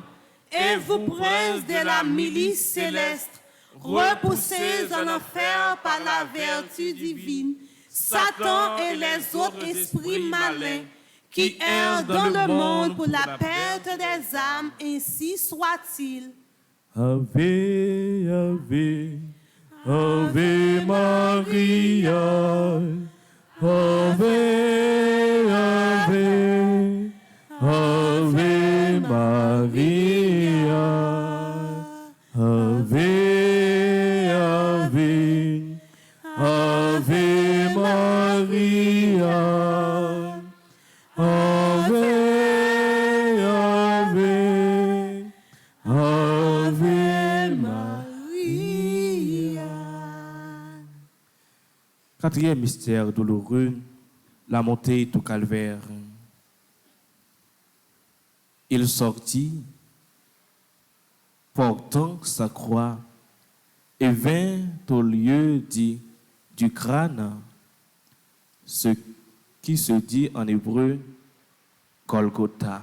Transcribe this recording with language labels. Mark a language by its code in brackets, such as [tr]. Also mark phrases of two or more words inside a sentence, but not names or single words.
[fr] Et vous, princes de la milice céleste, repoussés en enfer par la vertu divine, Satan et les autres esprits malins qui errent dans le monde pour la perte des âmes, ainsi soit-il. [la] Ave, Ave, Ave Maria, Ave, Ave, Ave Maria, Ave, Ave, Ave Maria, Ave, Ave, Ave Maria. [fr] Quatrième mystère douloureux, la montée au calvaire. Il sortit, portant sa croix, et vint au lieu dit du crâne, ce qui se dit en hébreu Golgotha.